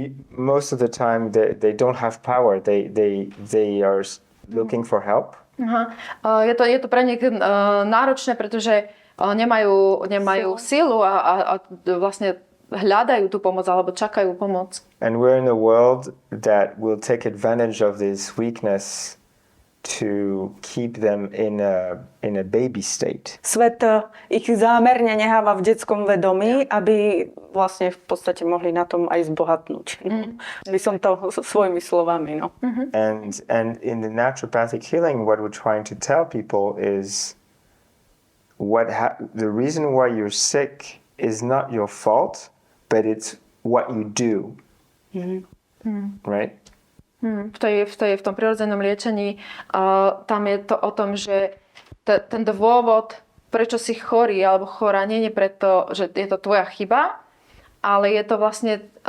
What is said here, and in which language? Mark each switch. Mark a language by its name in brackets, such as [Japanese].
[English] most of the time they don't have power. They are looking for help. [Slovak] Je to pre nich náročné, pretože nemajú sílu a vlastne hľadajú tú pomoc alebo čakajú pomoc. [English] And we're in a world that will take advantage of this weakness to keep them in a baby state. [Slovak] Svet ich zámerne necháva v detskom vedomí, aby vlastne v podstate mohli na tom aj zbohatnúť. By som to svojimi slovami, no. [English] And in the naturopathic healing, what we're trying to tell people is the reason why you're sick is not your fault, but it's what you do. Right? [Slovak] V tom prirodzenom liečení tam je to o tom, že ten dôvod, prečo si chorý alebo chorá, nie je preto, že je to tvoja chyba, ale je to vlastne